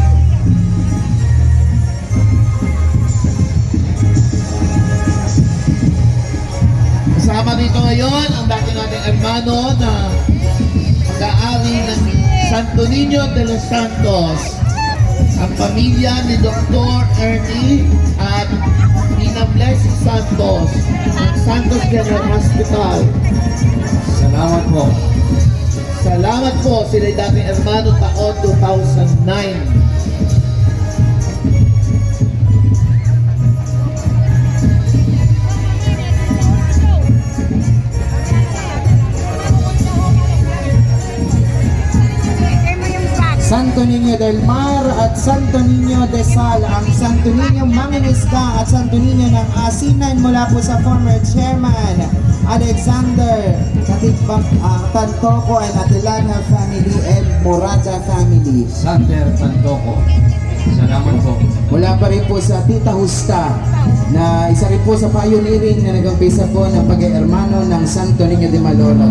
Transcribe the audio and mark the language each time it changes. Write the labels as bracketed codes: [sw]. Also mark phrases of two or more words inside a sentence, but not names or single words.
[tl] Kasama dito ngayon ang dati nating hermano na mag-aari ng Santo Niño de los Santos, ang pamilya ni Dr. Ernie at Nina Blessing Santos ng Santos General Hospital. Salamat po. Salamat po, sila'y dating hermano taon 2009. Santo Niño del Mar at Santo Niño de Sal, ang Santo Niño Mangingisda at Santo Niño ng Asinan mula po sa [en] former chairman [tl] Alexander Katigbang Tantoco [en] and Atilana family and Morata family. [tl] Sander Tantoco. Salamat po. Mula pa rin po sa Tita Justa na isa rin po sa pioneering na nag-umpisa po ng pag-hermano ng Santo Niño de Malolos.